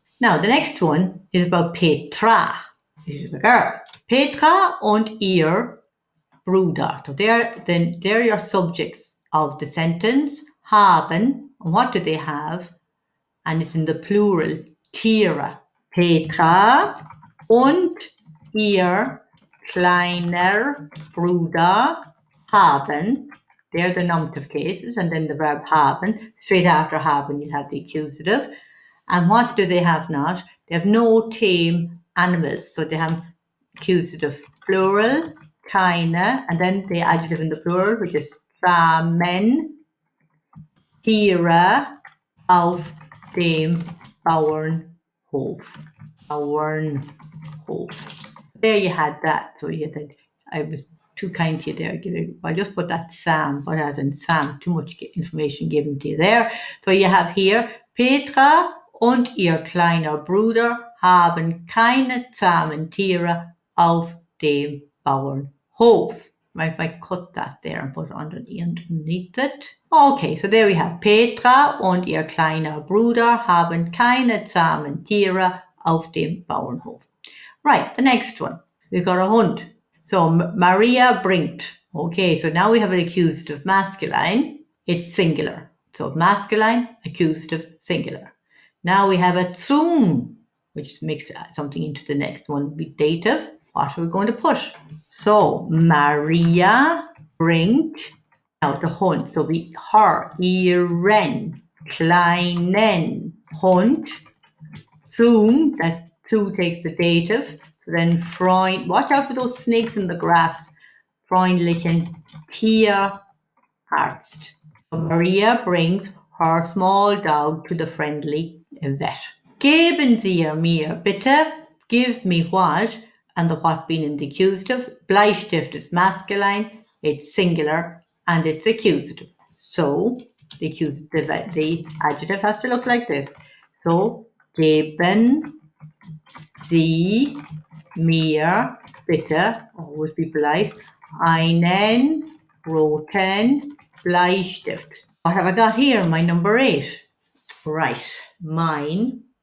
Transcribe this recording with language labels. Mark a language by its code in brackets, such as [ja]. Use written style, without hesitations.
[en] Now the next one is about Petra. This is a girl. [de] Petra und ihr Bruder. [en] So they're your subjects of the sentence. Haben, and what do they have? And it's in the plural, Tiere. [de] Petra und ihr kleiner Bruder haben. [en] They're the nominative cases, and then the verb haben. Straight after haben, you have the accusative. And what do they have not? They have no tame animals. So they have accusative plural, keine, and then the adjective in the plural, which is Samen, [de] Tiere auf dem Bauernhof. [en] Bauernhof. There you had that. So you had, I was too kind to you there. I just put that Sam, but as in Sam, too much information given to you there. So you have here, [de] Petra und ihr kleiner Bruder haben keine zahmen Tiere auf dem Bauernhof. [en] I might cut that there and put it underneath it. Okay, so there we have [de] Petra und ihr kleiner Bruder haben keine zahmen Tiere auf dem Bauernhof. [en] Right, the next one. We've got a Hund. So [de] Maria bringt. [en] Okay, so now we have an accusative masculine. It's singular. So masculine, accusative, singular. Now we have a zum, which makes something into the next one with dative. What are we going to put? So [de] Maria bringt. [en] Now the Hund. So we her, [de] ihren, kleinen Hund. [en] Zum, that's zu takes the dative. So then Freund, watch out for those snakes in the grass. [de] Freundlichen Tier Arzt. [en] Maria brings her small dog to the friendly vet. [de] Geben Sie mir bitte, [en] give me what, and the what being in the accusative. Bleistift is masculine, it's singular, and it's accusative. So the adjective has to look like this. [de] So, geben Sie mir bitte, [en] always be polite, [de] einen roten Bleistift. [en] What have I got here? My number 8. Right, mine.